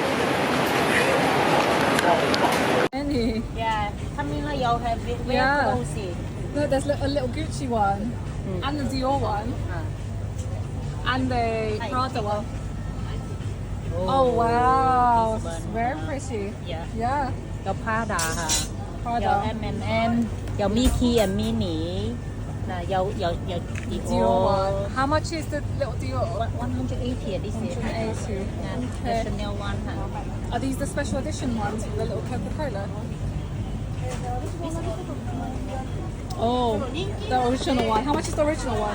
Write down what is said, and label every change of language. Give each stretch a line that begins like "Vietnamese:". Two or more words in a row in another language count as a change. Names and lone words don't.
English: Any? Yeah, Camila, you'll have it. Where Yeah. close it? Look, there's a little Gucci one, and the Dior one, and the Prada one. Oh wow, this one. very pretty. Yeah. Yeah,
Cantonese: 有 Prada 哈，有 Prada. M&M， 有 Mickey and Minnie， 嗱有
English: Dior one. How much is the little Dior? 180 this is. 180. Yeah, the Okay. Chanel one 哈。 Are these the special edition ones with the little Coca-Cola? Oh, the original one. How much is the original one?